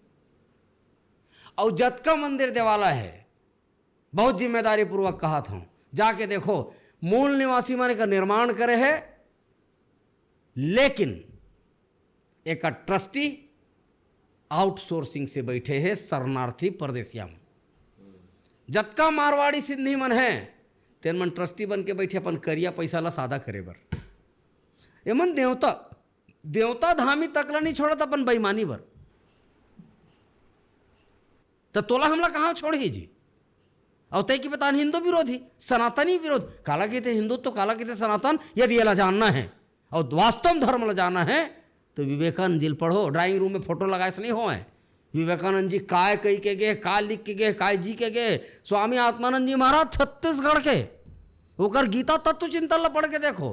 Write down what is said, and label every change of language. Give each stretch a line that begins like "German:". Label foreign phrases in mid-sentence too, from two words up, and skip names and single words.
Chhattisgarhi: और जतका मंदिर देवाला है बहुत जिम्मेदारी पूर्वक कहा था, जाके देखो मूल निवासी मन का निर्माण करे है, लेकिन एक
English: trustee outsourcing
Chhattisgarhi: से बैठे हैं शरणार्थी प्रदेशिया में। जतका मारवाड़ी सिंधी मन है तेन मन ट्रस्टी बन के बैठे अपन करिया पैसा ला सादा करे बर। ये मन देवता धामी तकला नहीं छोड़त अपन बेईमानी बर। तो तोला हमला कहाँ छोड़ी जी? और तय की बता हिंदू विरोधी सनातनी विरोध काला कहते हिंदुत्व, काला कहते सनातन। यदि ये ला जानना है और वास्तव धर्म ला जानना है तो विवेकानंद जी पढ़ो।
English: drawing room
Chhattisgarhi: में फोटो लगाए से नहीं हो है। विवेकानंद जी काय कही के गए, काय लिख के गए, काय जी के गए। स्वामी आत्मानंद जी महाराज छत्तीसगढ़ के, ओकर गीता तत्व चिंतन ला पढ़ के देखो।